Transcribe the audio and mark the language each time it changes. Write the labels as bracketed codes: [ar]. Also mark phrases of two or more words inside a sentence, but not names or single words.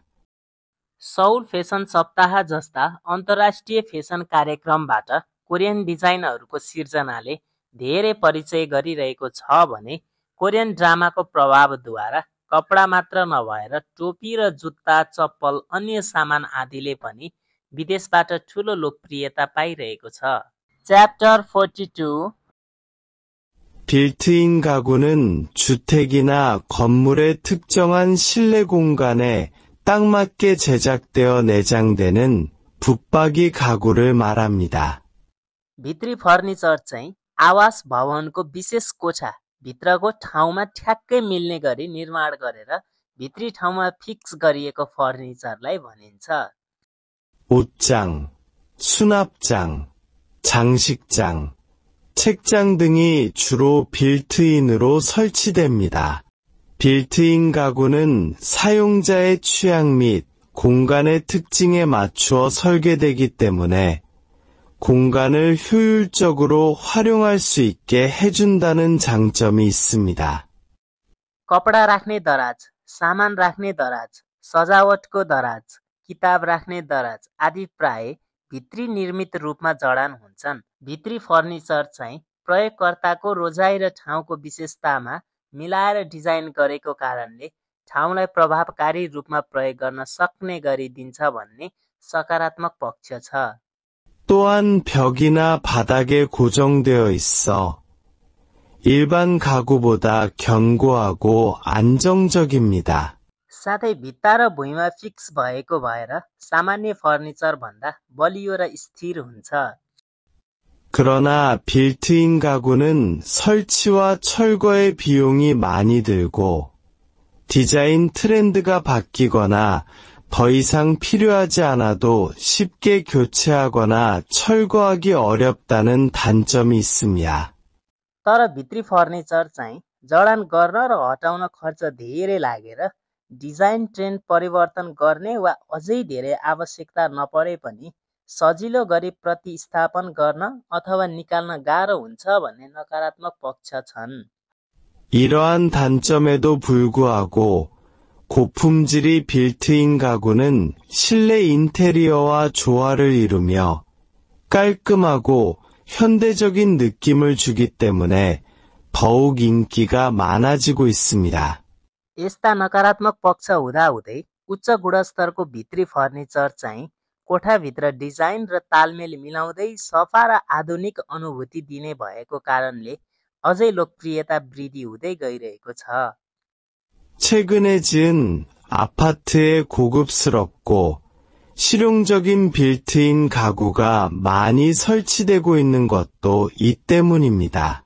[ne] सौल फेसन सप्ताह जस्ता अन्तर्राष्ट्रिय फेसन कार्यक्रमबाट कोरियन डिजाइनहरूको सिर्जनाले धेरै परिचय गरिरहेको छ भने कोरियन ड्रामाको प्रभावद्वारा कपडा मात्र नभएर टोपी र जुत्ता, चप्पल, अन्य सामान आदिले पनि विदेशबाट ठूलो लोकप्रियता पाइरहेको छ। च्याप्टर 42 [ko] 빌트인 가구는 주택이나 건물의 특정한 실내 공간에 딱 맞게 제작되어 내장되는 붙박이 가구를 말합니다. [ne] भित्री फर्निचर चाहिँ आवास भवनको विशेष कोठा भित्रको ठाउँमा ठ्याक्कै मिल्ने गरी निर्माण गरेर भित्री ठाउँमा फिक्स गरिएको फर्निचरलाई भनिन्छ। [ko] 옷장, 수납장, 장식장, 책장 등이 주로 빌트인으로 설치됩니다. 빌트인 가구는 사용자의 취향 및 공간의 특징에 맞추어 설계되기 때문에 공간을 효율적으로 활용할 수 있게 해준다는 장점이 있습니다. [ne] कपडा राख्ने दराज, सामान राख्ने दराज, सजावटको दराज, किताब राख्ने दराज आदि प्राय भित्री निर्मित रूपमा जडान हुन्छन्। भित्री फर्निचर चाहिँ प्रयोगकर्ताको रोजाइ र ठाउँको विशेषतामा मिलाएर डिजाइन गरेको कारणले ठाउँलाई प्रभावकारी रूपमा प्रयोग गर्न सक्ने गरिदिन्छ भन्ने सकारात्मक पक्ष छ। [ko] 또한 벽이나 바닥에 고정되어 있어 일반 가구보다 견고하고 안정적입니다. [ne] साथै भित्ता र भुइँमा फिक्स भएको भएर सामान्य फर्निचर भन्दा बलियो र स्थिर हुन्छ। [ko] 그러나 빌트인 가구는 설치와 철거의 비용이 많이 들고 디자인 트렌드가 바뀌거나 더 이상 필요하지 않아도 쉽게 교체하거나 철거하기 어렵다는 단점이 있습니다. [ne] तर भित्री फर्निचर चाहिँ जडान गर्न र हटाउन खर्च धेरै लागेर डिजाइन ट्रेन्ड परिवर्तन गर्ने वा अझै धेरै आवश्यकता नपरे पनि सजिलो गरी प्रतिस्थापन गर्न अथवा निकाल्न गाह्रो हुन्छ भन्ने नकारात्मक पक्ष छन्। [ko] 이러한 단점에도 불구하고 고품질이 빌트인 가구는 실내 인테리어와 조화를 이루며 깔끔하고 현대적인 느낌을 주기 때문에 더욱 인기가 많아지고 있습니다. [ne] यस्ता नकारात्मक पक्ष हुँदाहुँदै उच्च गुणस्तरको भित्री फर्निचर चाहिँ कोठाभित्र डिजाइन र तालमेल मिलाउँदै सफा र आधुनिक अनुभूति दिने भएको कारणले अझै लोकप्रियता वृद्धि हुँदै गइरहेको छ। [ko] 최근에 지은 아파트의 고급스럽고 실용적인 빌트인 가구가 많이 설치되고 있는 것도 이 때문입니다.